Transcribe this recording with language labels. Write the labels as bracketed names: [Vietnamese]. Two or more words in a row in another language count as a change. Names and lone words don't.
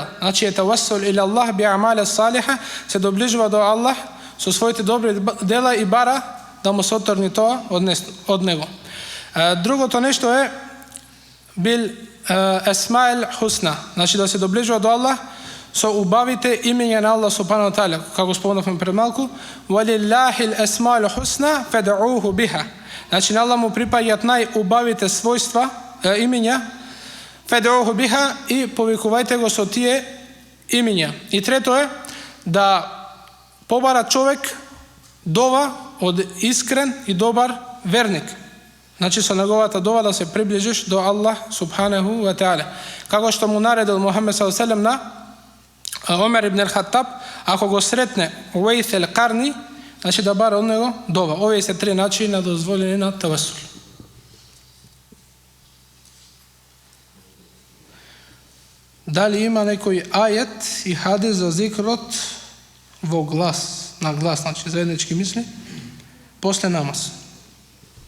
[Macedonian] Значи е [Arabic] توسل إلى الله بأعمال صالحة, [Macedonian] се доближува до Аллах со своите добри дела и бара да му се отрни тоа од него. Другото нешто е [Arabic] بالأسماء الحسنى, [Macedonian] значи да се доближува до Аллах со убавите имења на [Arabic] الله سبحانه وتعالى, [Macedonian] како спомнавме пред малку, [Arabic] ولله الأسماء الحسنى فادعوه بها. [Macedonian] Значи на Аллах му припаѓаат најубавите својства, имења, [Arabic] فادعوه بها, [Macedonian] и повикувајте го со тие имења. И трето е да побара човек дова од искрен и добар верник. Значи со неговата дова да се приближиш до [Arabic] الله سبحانه وتعالى. [Macedonian] Како што му наредил Мухамед [Arabic] صلى الله عليه وسلم [Macedonian] на Омер ибн ал-Хаттаб, ако го сретне Уейс el-Карни, значи да бара од него дова. Овие се 3 начини на дозволени на тавасул. Дали има некој ајет и хадис за зикрот во глас, на глас, значи заеднички мисли, после намаз?